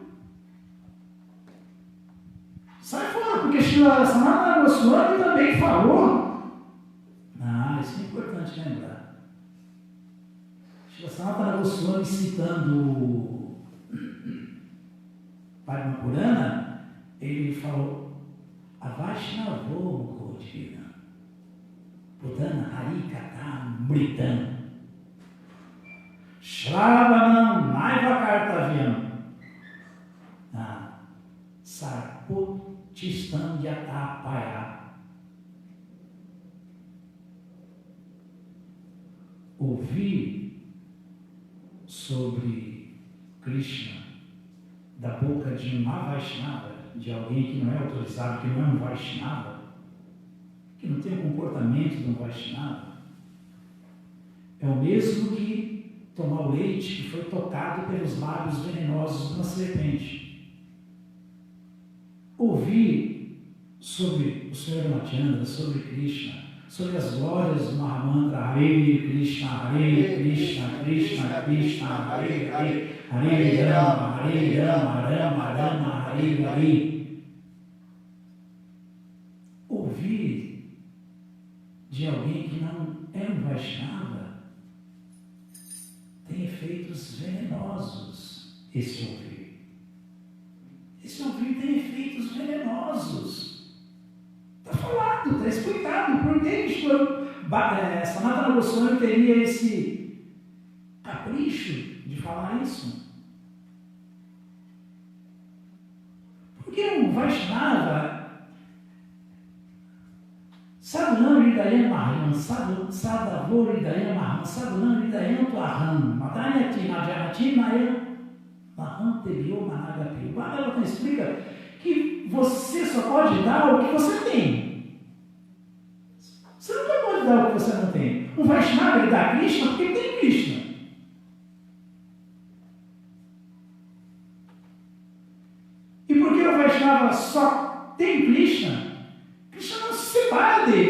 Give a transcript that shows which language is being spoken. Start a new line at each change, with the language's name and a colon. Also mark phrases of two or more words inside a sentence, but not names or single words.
Portuguese: Sai fora, porque Srila Sanatana Goswami também falou. Isso é importante lembrar. Srila Sanatana Goswami citando Padma Purana, ele falou:
Sanskrit: Avaishnavo Kodhina Pudana Harikata Mritam Shravanam Naiva Kartavyam Sarpotistam Yatapaya.
Portuguese: Ouvir sobre Krishna da boca de um Vaishnava, de alguém que não é autorizado, que não é um Vaishnava, que não tem o comportamento de um Vaishnava, é o mesmo que tomar o leite que foi tocado pelos lábios venenosos de uma serpente. Ouvir sobre o Sr. Ramachandra, sobre Krishna, sobre as glórias do Mahamantra
Sanskrit: Hare Krishna, Krishna Krishna, Hare Hare, Hare Rama, Rama Rama, Hare Hare.
Portuguese: Ouvir de alguém que não é um Vaishnava tem efeitos venenosos. Esse ouvir tem efeitos venenosos. Está falado, está explicado por que Sanatana Goswami teria esse capricho de falar isso. Porque um Vaishnava,
Sanskrit: Sadhanam Hridayam Maham, Sadhavor Hridayam Maham, Sadhanam Hridayam Tuaham, Madhyati Madhyamati Mayam, Maham Tebiyo Managapiyo.
Portuguese: O Bhagavatam explica que você só pode dar o que você tem. Você nunca pode dar o que você não tem. Um Vaishnava, ele dá Krishna porque ele tem Krishna. E porque o Vaishnava só tem Krishna, Krishna não se separa dele.